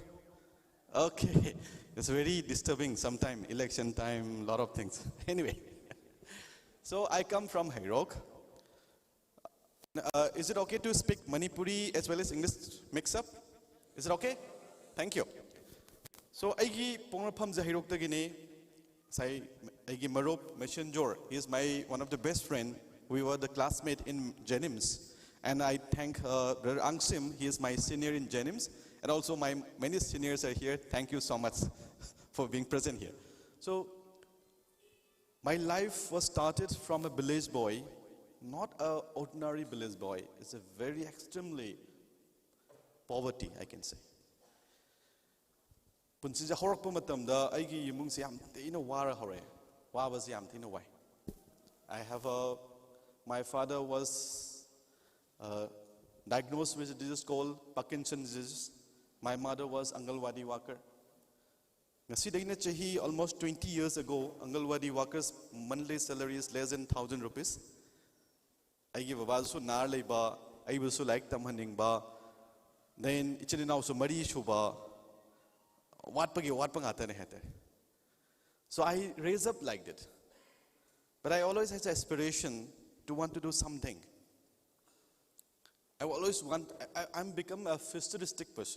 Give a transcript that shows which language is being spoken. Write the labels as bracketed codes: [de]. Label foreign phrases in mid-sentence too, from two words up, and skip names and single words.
[en] Okay, it's very disturbing sometime, election time, lot of things. Anyway, so I come from Hairok. Is it okay to speak Manipuri as well as English mix up? Is it okay? Thank you. So, I [mni] pongapam sa Hairok tagini. [en] Say, Marup Messenger, he is one of the best friend. We were the classmate in Jennings. And I thank Brother Angsim, he is my senior in Jennings. And also my many seniors are here. Thank you so much for being present here. So, my life was started from a village boy, not an ordinary village boy. It's a very extremely poverty, I can say. [mni] Punsija horakpa matamda aigi yimungsi yam tina wara hore wabas yam tina wai. [en] I have my father was diagnosed with a disease called Parkinson's disease. My mother was Angalwadi worker. [mni] Ngasi daina chahi [en] almost 20 years ago, Angalwadi workers monthly salary is less than 1,000 rupees. [mni] Aigi babasu nar leiba, ai basu like tamhaning ba. Then ichini now so mari shuba. [en] So I raised up like that. But I always had the aspiration to want to do something. I always I'm become a futuristic person.